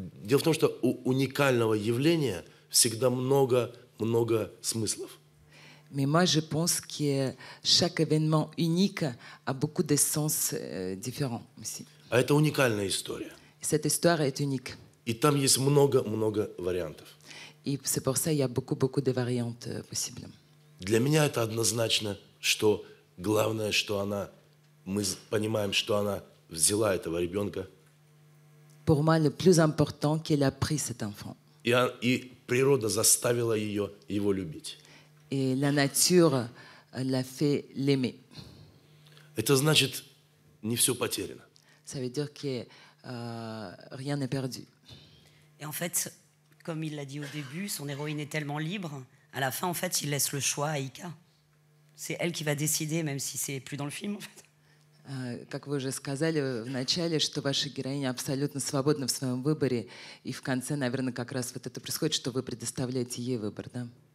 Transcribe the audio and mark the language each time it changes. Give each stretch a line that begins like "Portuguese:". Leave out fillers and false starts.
Russian: Дело в том, что у уникального явления всегда много смыслов.
French: Mais moi, je pense que chaque événement unique a beaucoup de sens différents aussi.
Russian: А это уникальная история.
French: Cette histoire est unique.
Russian: И там есть много вариантов.
French: Et c'est pour ça qu'il y a beaucoup de variantes possibles.
Russian: Для меня это однозначно, что главное, что мы понимаем, что она взяла этого ребенка.
French: Pour moi, le plus important, qu'elle a pris cet enfant.
Russian: И природа заставила его любить.
French: Et la nature l'a fait l'aimer.
Russian: Это значит, не все потеряно.
French: Ça veut dire que rien n'est perdu. Et en fait, comme il l'a dit au début, son héroïne est tellement libre, à la fin, en fait, il laisse le choix à Ika. C'est elle qui va décider, même si c'est plus dans le film, en fait.
Russian: Как вы уже сказали в начале, что ваша героиня абсолютно свободна в своем выборе, и в конце, наверное, как раз вот это происходит, что вы предоставляете ей выбор, да?